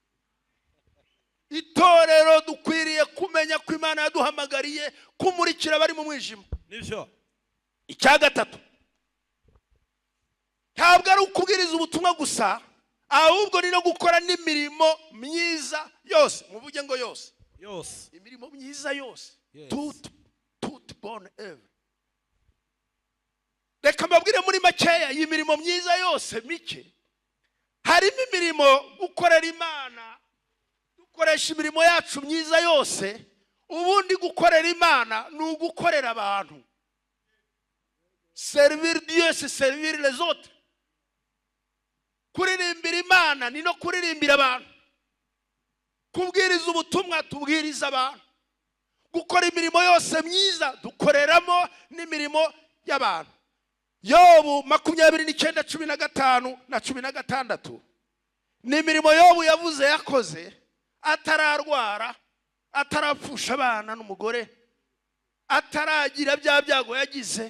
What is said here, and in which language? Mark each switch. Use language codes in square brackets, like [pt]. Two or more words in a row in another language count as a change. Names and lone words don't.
[rw] Itorero dukwiriye kumenya ko Imana yaduhamagariye kumurikira bari mu mwijima. Nibyo. Icya gatatu, ntabwo ari ukubwiriza ubutumwa gusa, ahubwo ni no gukora n'imirimo myiza yose. Muvuge ngo yose. Yose. Imirimo myiza yose. Yes. [fr] Toute bonne œuvre. [rw] Reka mbabwire muri makeya iyi mirimo myiza yose mike. Harimo imirimo gukorera Imana, dukoresha imirimo yacu myiza yose. Ubundi gukorera Imana ni ugukorera abantu. [fr] Servir Dieu, c'est servir les autres. [rw] Kuririmbira Imana ni no kuririmbira abantu. Kubwiriza ubutumwa tubwiriza abantu. Gukora imirimo yose myiza dukoreramo n'imirimo y'abantu. Yobu 29:15 na 16 ni imirimo Yobu yavuze yakoze atararwara, atarapfusha abana n'umugore, ataragira bya byago yagize.